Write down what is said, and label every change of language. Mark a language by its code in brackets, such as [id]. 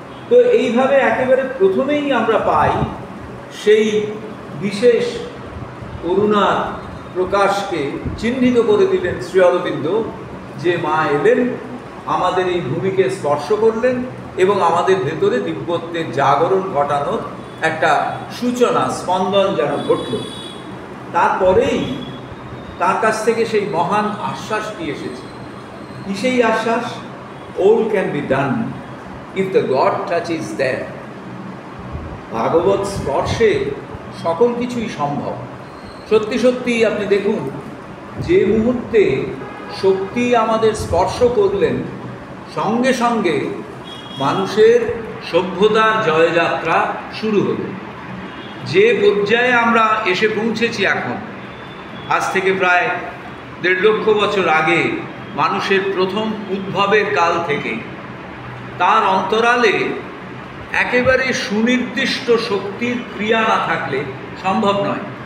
[bn] তো এইভাবে একেবারে প্রথমেই আমরা পাই সেই বিশেষ করুণার প্রকাশকে চিহ্নিত করে দিলেন শ্রী অরবিন্দ, যে মা এলেন, আমাদের এই ভূমিকে স্পর্শ করলেন এবং আমাদের ভেতরে দিব্যত্বের জাগরণ ঘটানোর একটা সূচনা, স্পন্দন যেন ঘটল। তারপরেই তার কাছ থেকে সেই মহান আশ্বাসটি এসেছে। কি সেই আশ্বাস? [en] all can be done if the God touch is there. [bn] ভাগবত স্পর্শে সকল কিছুই সম্ভব। সত্যি সত্যি আপনি দেখুন, যে মুহূর্তে শক্তি আমাদের স্পর্শ করলেন, সঙ্গে সঙ্গে মানুষের সভ্যতার জয়যাত্রা শুরু হলো। যে পর্যায়ে আমরা এসে পৌঁছেছি এখন, আজ থেকে প্রায় 1.5 লক্ষ বছর আগে মানুষের প্রথম উদ্ভবের কাল থেকে, তার অন্তরালে একেবারে সুনির্দিষ্ট শক্তির ক্রিয়া না থাকলে সম্ভব নয়।